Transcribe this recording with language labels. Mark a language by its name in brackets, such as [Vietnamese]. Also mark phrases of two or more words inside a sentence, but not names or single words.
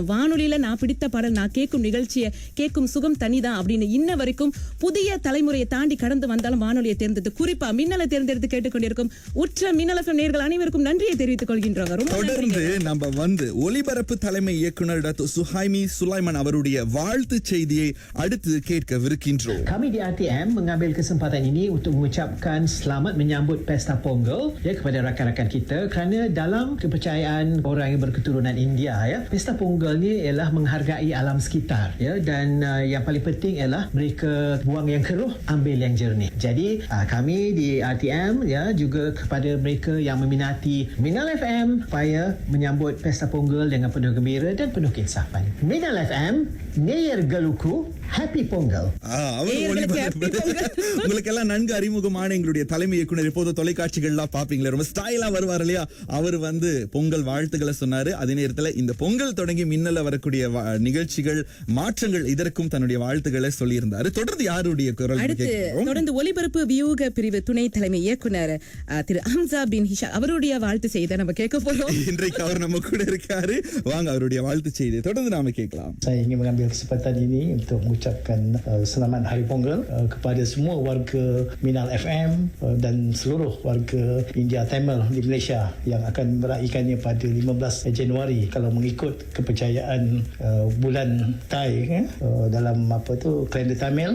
[Tamil] வானொலியில நான் பிடித்த பாடல் நான் கேட்கும் நிகழ்ச்சியை கேட்கும் சுகம் தனிதான் அப்படின்னு இன்ன வரைக்கும் புதிய தலைமுறையை தாண்டி கடந்து வந்தாலும் வானொலியை தேர்ந்தெடுத்து குறிப்பா மின்னலை தேர்ந்தெடுத்து கேட்டுக்கொண்டிருக்கும் உற்ற மின்னல் FM நேயர்கள் அனைவருக்கும் நன்றியை தெரிவித்துக் கொள்கின்றோம். ரொம்ப தொடர்ந்து நம்ம வந்து ஒலிபரப்பு தலைமை இயக்குனர் டாக்டர் சுஹைமி சுலைமான் அவருடைய வாழ்த்து செய்தியை அடுத்து கேட்கவிருக்கின்றோம். [Malay] Kami di RTM mengambil kesempatan ini untuk mengucapkan selamat menyambut Pesta Pongal ya kepada rakan-rakan kita kerana dalam kepercayaan orang yang berketurunan India ya, Pesta Pongal ni ialah menghargai alam sekitar ya, dan yang paling penting ialah mereka buang yang keruh, ambil yang jernih. Jadi kami di RTM ya juga kepada mereka yang meminati Minal FM supaya menyambut Pesta Pongal dengan penuh gembira dan penuh keinsapan. [Tamil] Minal FM, நேயர்களுக்கு, [English] Happy Pongal. [Tamil] உங்களுக்கு எல்லாம் நன்கு அறிமுகமான எங்களுடைய தலைமை இயக்குனர் இப்போது தொலைக்காட்சிகள்லாம் பாப்பீங்களா, ரொம்ப ஸ்டைலா வருவார் இல்லையா, அவர் வந்து பொங்கல் வாழ்த்துக்களை சொன்னாரு. அதே நேரத்தில் இந்த பொங்கல் தொடங்கி மின்னல வரக்கூடிய நிகழ்ச்சிகள் மாற்றங்கள் இதற்கும் தன்னுடைய வாழ்த்துக்களை சொல்லியிருந்தாரு. தொடர்ந்து யாருடைய குரல் தொடர்ந்து ஒலிபரப்பு வியூக பிரிவு துணை தலைமை இயக்குனர் திரு ஹம்சா பின் ஹிஷா அவருடைய வாழ்த்து செய்தி நம்ம கேட்க போறோம். இன்றைக்கு அவர் நம்ம கூட இருக்காரு. வாங்க அவருடைய வாழ்த்து செய்தி தொடர்ந்து நாம கேட்கலாம். [Malay] Saya ingin mengambil kesempatan ini untuk mengucapkan selamat Hari Pongal kepada semua warga Minal FM dan seluruh warga India Tamil di Malaysia yang akan meraihkannya pada 15 Januari kalau mengikut kepercayaan bulan Thai dalam kalender Tamil.